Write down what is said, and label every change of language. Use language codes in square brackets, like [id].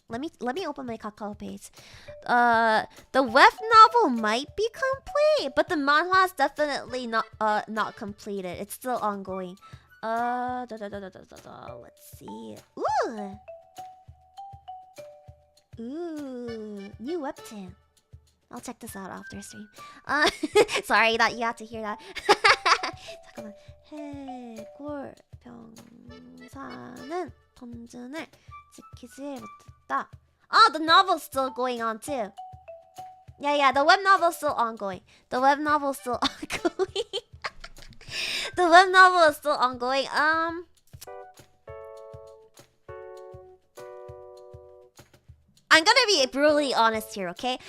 [en] Let me open my Kakao page. The web novel might be complete, but the manhwa is definitely not completed. It's still ongoing. Let's see. Ooh, new webtoon. I'll check this out after stream. Sorry that you had to hear that. [ko] 잠깐만. 해골병사는 던전을 지키지 못했다. [en] Oh, the novel's still going on too. Yeah, the web novel's still ongoing. The web novel's still ongoing. The web novel is still ongoing. I'm gonna be brutally honest here, okay?